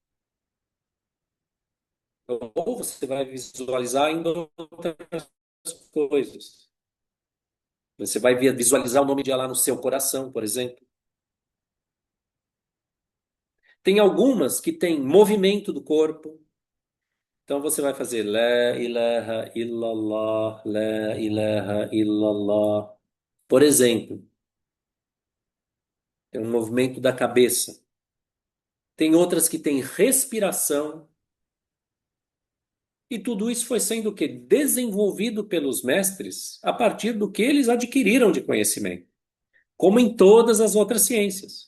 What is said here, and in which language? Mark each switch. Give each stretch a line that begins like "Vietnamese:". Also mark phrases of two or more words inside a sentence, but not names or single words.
Portuguese: Ou você vai visualizar ainda outras coisas. Você vai visualizar o nome de Allah no seu coração, por exemplo. Tem algumas que têm movimento do corpo. Então você vai fazer
Arabic: لا إله إلا الله, La ilaha illallah.
Portuguese: Por exemplo, tem um movimento da cabeça. Tem outras que têm respiração. E tudo isso foi sendo o quê? Desenvolvido pelos mestres a partir do que eles adquiriram de conhecimento, como em todas as outras ciências.